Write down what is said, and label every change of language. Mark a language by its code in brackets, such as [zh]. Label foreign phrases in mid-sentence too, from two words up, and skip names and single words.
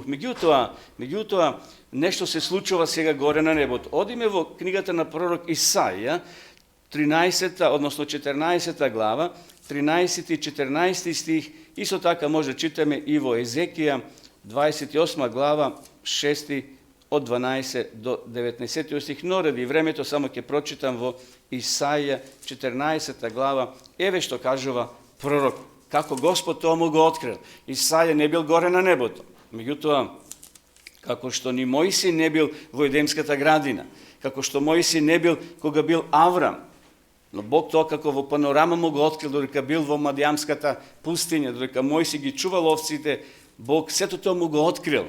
[mk] Меѓутоа, нешто се случува сега горе на небото. Одиме во книгата на пророк Исаија, 14 глава, 13 и 14 стих, исто така може да читаме и во Езекија, 28 глава, 6 од 12 до 19 стих, но ради времето samo ќе прочитам во Исаија 14 глава, еве што кажува пророк, како Господ тоа му го открил. Исаја не бил горе на небото, меѓутоа, како што ни Мојсий не бил во Едемската градина, како што Мојсий не бил кога бил Аврам, но Бог тоа како во панорама му го открил додека бил во Мадиамската пустиња, додека Мојсий ги чувал овците, Бог сето тоа му го открил.